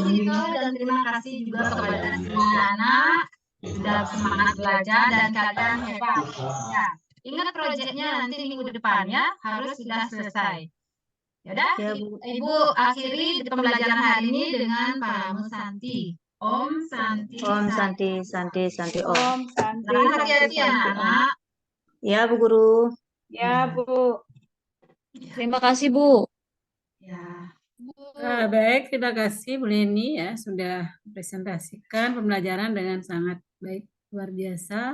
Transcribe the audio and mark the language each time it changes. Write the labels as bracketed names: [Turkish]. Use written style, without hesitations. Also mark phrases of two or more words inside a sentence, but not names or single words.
[Indonesian] nanti Tito, dan terima kasih juga kepada semua anak sudah semangat belajar dan kalian hebat. Ya, ingat proyeknya nanti minggu depan ya harus sudah selesai. Yaudah, Ya, Bu. Ibu akhiri pembelajaran hari ini dengan Paramu Santi. [Balinese] Om Santi. Om Santi, Santi, Santi, Om. Om Santi, [Indonesian] Jangan [Balinese] Santi, [Indonesian] hati-hati ya [Balinese] Santi, Om. [Indonesian] anak-anak. Ya, Bu Guru. Ya, Bu. Terima kasih, Bu. Ya. Baik, terima kasih Bu Leni ya sudah presentasikan pembelajaran dengan sangat baik, luar biasa.